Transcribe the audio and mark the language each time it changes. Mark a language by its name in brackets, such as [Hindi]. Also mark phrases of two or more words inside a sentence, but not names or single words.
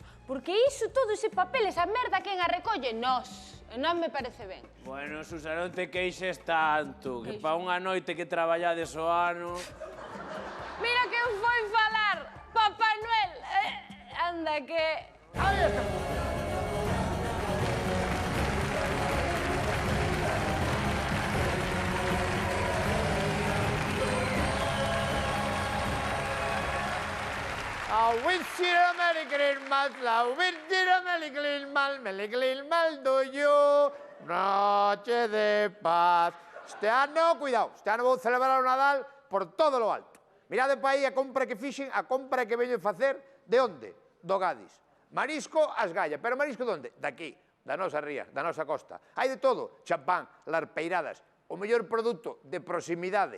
[Galician] Porque iso, todo ese papel, esa merda, quen a recolle? Nós. Non me parece ben. Bueno, Susa, non te queixes tanto, que pa unha noite que traballades o ano... Mira que eu foi falar, Papá Noel. Anda que... Aí está. [English] I wish you a Merry Christmas, I wish you a Merry Christmas do you, [Spanish] noche de paz. [Galician] Este ano, cuidado, este ano vou celebrar o Nadal [Spanish] por todo lo alto. [Galician] Mirade pa aí a compra que fixen, a compra que veño facer, de onde? Do Gadis. Marisco, as gallas, pero marisco de onde? Daqui, da nosa ría, da nosa costa. Hai de todo, champán, larpeiradas, o mellor produto de proximidade.